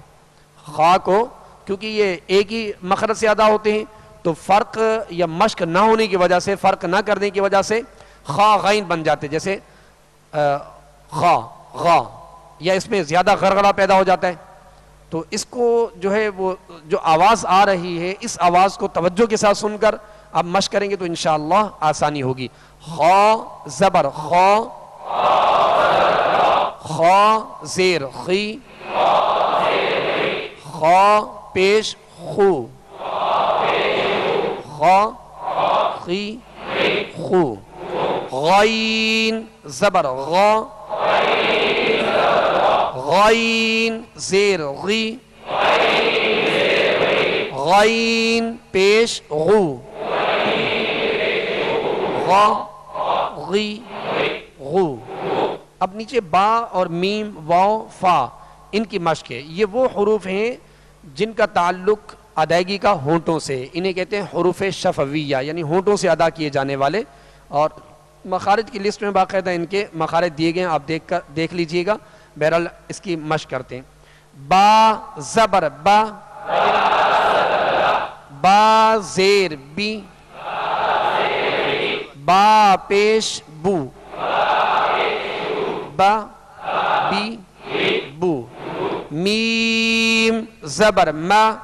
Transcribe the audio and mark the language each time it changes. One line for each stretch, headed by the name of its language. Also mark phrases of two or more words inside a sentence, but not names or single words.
Urdu: خا کو کیونکہ یہ ایک ہی مخرج سے ادا ہوتے ہیں تو فرق یا مشق نہ ہونے کی وجہ سے، فرق نہ کرنے کی وجہ سے خا غین بن جاتے، جیسے خا غا، یا اس میں زیادہ غرغرہ پیدا ہو جاتا ہے۔ تو اس کو جو ہے وہ جو آواز آ رہی ہے اس آواز کو توجہ کے ساتھ سن کر اب مشق کریں گے تو انشاءاللہ آسانی ہوگی۔ خا زبر خا، خا زیر خی، خا پیش خو، خا خی خو، غین زبر غا، غین زیر غی، غین پیش غو، غا غی غو۔ اب نیچے با اور میم واو فا ان کی مشق ہے۔ یہ وہ حروف ہیں جن کا تعلق ادائیگی کا ہونٹوں سے، انہیں کہتے ہیں حروف شفویہ، یعنی ہونٹوں سے ادا کیے جانے والے، اور مخارج کی لسٹ میں باقاعدہ ان کے مخارج دیے گئے ہیں، آپ دیکھ لیجئے گا۔ بہرحال اس کی مشق کرتے ہیں۔ با زبر با، با زیر بی، با پیش بو، با بی بو، میم زبر ما،